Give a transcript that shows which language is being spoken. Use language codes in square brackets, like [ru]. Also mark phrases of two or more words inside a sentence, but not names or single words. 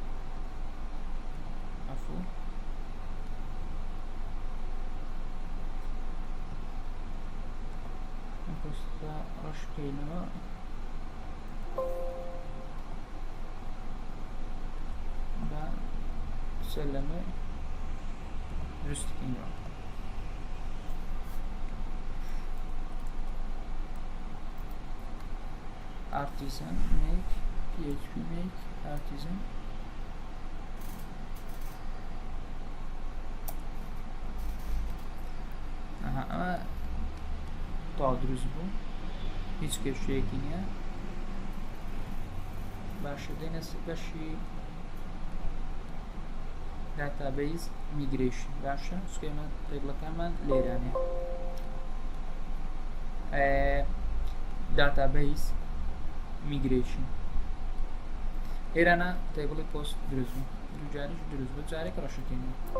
[ckb] پۆستە ڕەش بکەینەوە بە سەر لەمە دروست بکەینەوە [en] artisan make php make artisan [ckb] ئەمە تا دروست بوو هیچ کێشەیەکی نییە باشە دێنە بەشی [en] database migration [ckb] باشە سکێمە تەیبڵەکانمان لێرانەیە [en] database migration [ckb] ئێرانە تەیبڵی پۆست دروست بوو دووجاریش دروست بوو جارێک ڕەشەکەینەوە